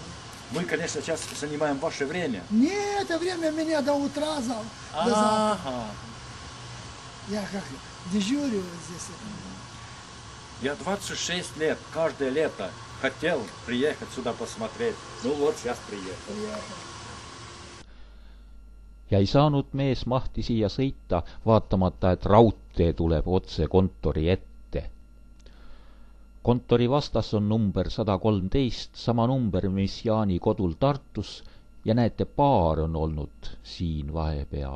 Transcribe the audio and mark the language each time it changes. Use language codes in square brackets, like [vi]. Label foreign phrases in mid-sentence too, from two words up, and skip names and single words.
[ru] Мы, конечно, сейчас занимаем ваше время. Нет, это время меня до утра до завтра. Я как дежурю здесь. Я 26 лет, каждое лето хотел приехать сюда посмотреть. Ну вот, сейчас приехал. [et] Ja ei saanud mees mahti siia sõita, vaatamata, et raudtee tuleb otse kontori ette. Kontori vastas on number 113, sama number, mis Jaani kodul Tartus, ja näete, paar on olnud siin vahepeal.